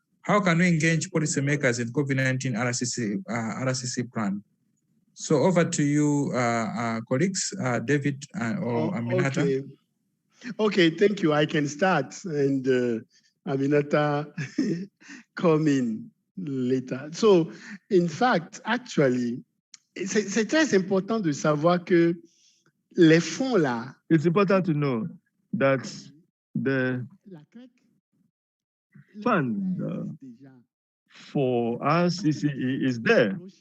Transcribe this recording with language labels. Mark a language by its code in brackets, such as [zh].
[en] How can we engage policymakers in COVID-19 RCC plan? So over to you, colleagues, David or Aminata. Okay, thank you. I can start, and Aminata come in later. So, in fact, actually, [fr] c'est très important de savoir que les fonds là. [en] It's important to know that the fund for RCCE is there.